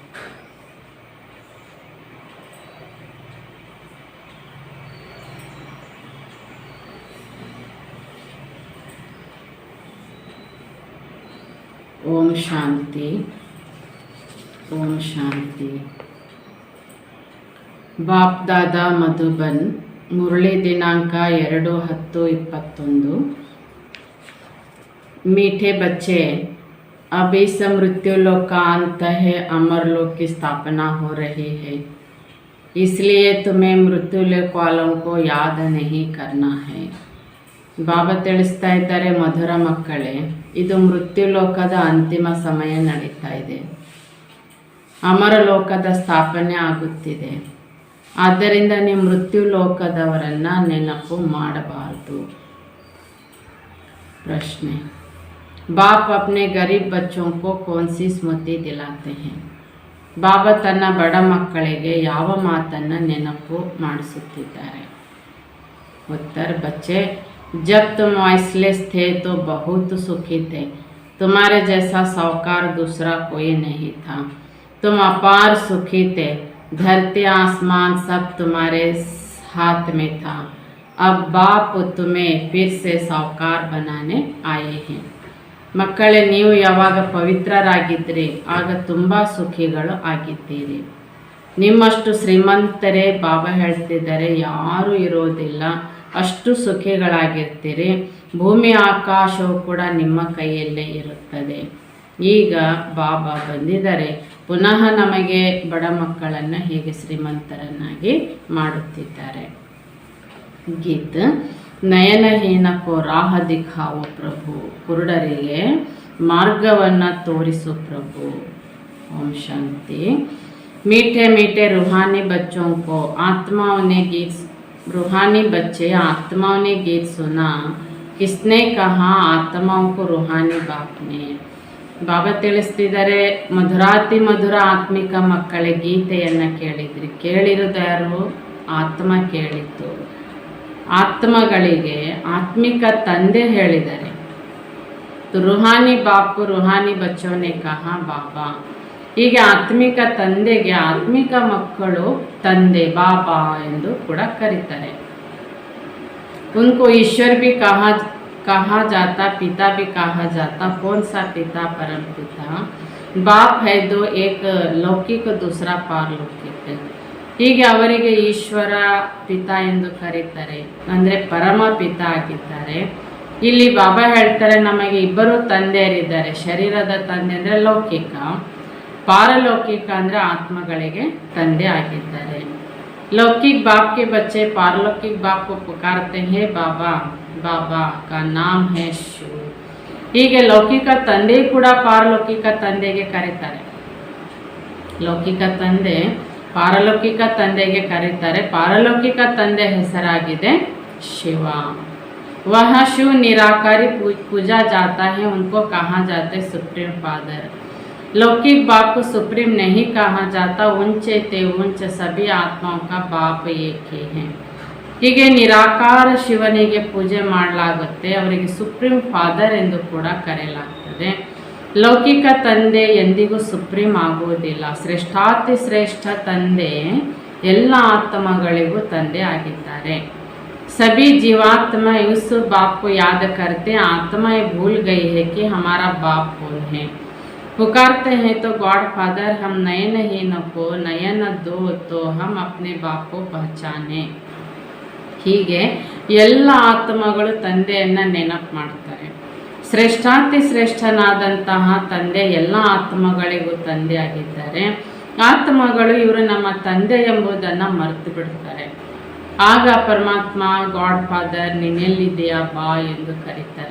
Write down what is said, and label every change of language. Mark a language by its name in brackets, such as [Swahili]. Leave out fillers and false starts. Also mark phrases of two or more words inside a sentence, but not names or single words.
[Kannada] ಓಂ ಶಾಂತಿ, ಓಂ ಶಾಂತಿ. ಬಾಪ್ ದಾದಾ ಮಧುಬನ್, ಮುರಳಿ ದಿನಾಂಕ 2/10/21. [Hindi] मीठे बच्चे, अभी से मृत्यु लोक का अंत है, अमर लोक की स्थापना हो रही है, इसलिए तुम्हें मृत्यु लोक वालों को याद नहीं करना है. [Kannada] ಬಾಬಾ ತಿಳಿಸ್ತಾ ಇದ್ದಾರೆ, ಮಧುರ ಮಕ್ಕಳೇ, ಇದು ಮೃತ್ಯು ಲೋಕದ ಅಂತಿಮ ಸಮಯ ನಡೀತಾ ಇದೆ, ಅಮರ ಲೋಕದ ಸ್ಥಾಪನೆ ಆಗುತ್ತಿದೆ. ಆದ್ದರಿಂದ ನೀವು ಮೃತ್ಯು ಲೋಕದವರನ್ನು ನೆನಪು ಮಾಡಬಾರದು. [Hindi] ಪ್ರಶ್ನೆ, बाप अपने गरीब बच्चों को कौन सी स्मृति दिलाते हैं? [Kannada] ಬಾಬಾ ತನ್ನ ಬಡ ಮಕ್ಕಳಿಗೆ ಯಾವ ಮಾತನ್ನು ನೆನಪು ಮಾಡಿಸುತ್ತಿದ್ದಾರೆ? [Hindi] उत्तर, बच्चे, जब तुम वॉइसलेस थे तो बहुत सुखी थे. तुम्हारे जैसा साहूकार दूसरा कोई नहीं था. तुम अपार सुखी थे. धरती आसमान सब तुम्हारे हाथ में था. अब बाप तुम्हें फिर से साहूकार बनाने आए हैं. [Kannada] ಮಕ್ಕಳೇ, ನೀವು ಯಾವಾಗ ಪವಿತ್ರರಾಗಿದ್ರಿ ಆಗ ತುಂಬ ಸುಖಿಗಳು ಆಗಿದ್ದೀರಿ. ನಿಮ್ಮಷ್ಟು ಶ್ರೀಮಂತರೇ ಬಾಬಾ ಹೇಳ್ತಿದ್ದಾರೆ ಯಾರೂ ಇರೋದಿಲ್ಲ, ಅಷ್ಟು ಸುಖಿಗಳಾಗಿರ್ತೀರಿ. ಭೂಮಿ ಆಕಾಶವು ಕೂಡ ನಿಮ್ಮ ಕೈಯಲ್ಲೇ ಇರುತ್ತದೆ. ಈಗ ಬಾಬಾ ಬಂದಿದ್ದಾರೆ, ಪುನಃ ನಮಗೆ ಬಡ ಮಕ್ಕಳನ್ನು ಹೇಗೆ ಶ್ರೀಮಂತರನ್ನಾಗಿ ಮಾಡುತ್ತಿದ್ದಾರೆ. ಗೀತ್, [Hindi] नयनहीनको राह दिखाओ प्रभु, [Kannada] ಕುರುಡರಿಗೆ ಮಾರ್ಗವನ್ನು ತೋರಿಸು ಪ್ರಭು. ಓಂ ಶಾಂತಿ. [Hindi] मीठे मीठे रूहानी बच्चों को आत्माओं ने गीत, रूहानी बच्चे आत्माओं ने गीत सुना, किसने कहा आत्माओं को रूहानी बाप ने. [Kannada] ಬಾಬಾ ತಿಳಿಸ್ತಿದ್ದಾರೆ, ಮಧುರಾತಿ ಮಧುರ ಆತ್ಮಿಕ ಮಕ್ಕಳೇ ಗೀತೆಯನ್ನು ಕೇಳಿದ್ರಿ. ಕೇಳಿರುವುದಾರು? ಆತ್ಮ ಕೇಳಿತ್ತು. ಆತ್ಮಗಳಿಗೆ ಆತ್ಮಿಕ ತಂದೆ ಹೇಳಿದ್ದಾರೆ. [Hindi] रूहानी बापु रूहानी बच्चोंने कहा बाबा. [Kannada] ಹೀಗೆ ಆತ್ಮಿಕ ತಂದೆಗೆ ಆತ್ಮಿಕ ಮಕ್ಕಳು ತಂದೆ ಬಾಬಾ ಎಂದು ಕೂಡ ಕರೀತಾರೆ. [Hindi] ಉनको ईश्वर भी कहा जाता, पिता भी कहा जाता. कौन सा पिता? परम पिता. बाप है दो, एक लौकिक दूसरा पारलौकिक. [Kannada] ಹೀಗೆ ಅವರಿಗೆ ಈಶ್ವರ ಪಿತಾ ಎಂದು ಕರೀತಾರೆ, ಅಂದರೆ ಪರಮ ಪಿತಾ ಆಗಿದ್ದಾರೆ. ಇಲ್ಲಿ ಬಾಬಾ ಹೇಳ್ತಾರೆ, ನಮಗೆ ಇಬ್ಬರು ತಂದೆಯರಿದ್ದಾರೆ. ಶರೀರದ ತಂದೆ ಅಂದರೆ ಲೌಕಿಕ, ಪಾರಲೌಕಿಕ ಅಂದರೆ ಆತ್ಮಗಳಿಗೆ ತಂದೆ ಆಗಿದ್ದಾರೆ. [Hindi] लौकिक बाप के बच्चे पारलौकिक बाप को पुकारते हैं बाबा, बाबा का नाम है शिव. [Kannada] ಹೀಗೆ ಲೌಕಿಕ ತಂದೆ ಕೂಡ ಪಾರಲೌಕಿಕ ತಂದೆಗೆ ಕರೀತಾರೆ. ಲೌಕಿಕ ತಂದೆ ಪಾರಲೌಕಿಕ ತಂದೆಗೆ ಕರೀತಾರೆ. ಪಾರಲೌಕಿಕ ತಂದೆ ಹೆಸರಾಗಿದೆ ಶಿವ. [Hindi] वह शिव निराकारी पूजा जाता है, उनको कहा जाता है [English] Supreme Father. [Hindi] लौकिक बाप को सुप्रीम नहीं कहा जाता, ऊंचे ते ऊंच सभी आत्माओं का बाप एक ही है. [Kannada] ಹೀಗೆ ನಿರಾಕಾರ ಶಿವನಿಗೆ ಪೂಜೆ ಮಾಡಲಾಗುತ್ತೆ, ಅವರಿಗೆ [English] Supreme Father [Kannada] ಎಂದು ಕೂಡ ಕರೆಯಲಾಗ್ತದೆ. ಲೌಕಿಕ ತಂದೆ ಎಂದಿಗೂ ಸುಪ್ರೀಂ ಆಗುವುದಿಲ್ಲ. ಶ್ರೇಷ್ಠಾತಿ ಶ್ರೇಷ್ಠ ತಂದೆ ಎಲ್ಲ ಆತ್ಮಗಳಿಗೂ ತಂದೆ ಆಗಿದ್ದಾರೆ. [Hindi] सभी जीवात्मा उस बाप को याद करते, आत्माएं भूल गई है कि हमारा बाप कौन है. पुकारते हैं तो [English] God Father [Hindi] हम नयन ही न को नयन दो तो हम अपने बाप को पहचाने. [Kannada] ಹೀಗೆ ಎಲ್ಲ ಆತ್ಮಗಳು ತಂದೆಯನ್ನು ನೆನಪು ಮಾಡ್ತಾರೆ. ಶ್ರೇಷ್ಠಾತಿ ಶ್ರೇಷ್ಠನಾದಂತಹ ತಂದೆ ಎಲ್ಲ ಆತ್ಮಗಳಿಗೂ ತಂದೆ ಆಗಿದ್ದಾರೆ. ಆತ್ಮಗಳು ಇವರು ನಮ್ಮ ತಂದೆ ಎಂಬುದನ್ನು ಮರೆತು ಬಿಡ್ತಾರೆ. ಆಗ ಪರಮಾತ್ಮ [English] God Father [Kannada] ನೀನೆಲ್ಲಿದೆಯಾ ಬಾ ಎಂದು ಕರೀತಾರೆ.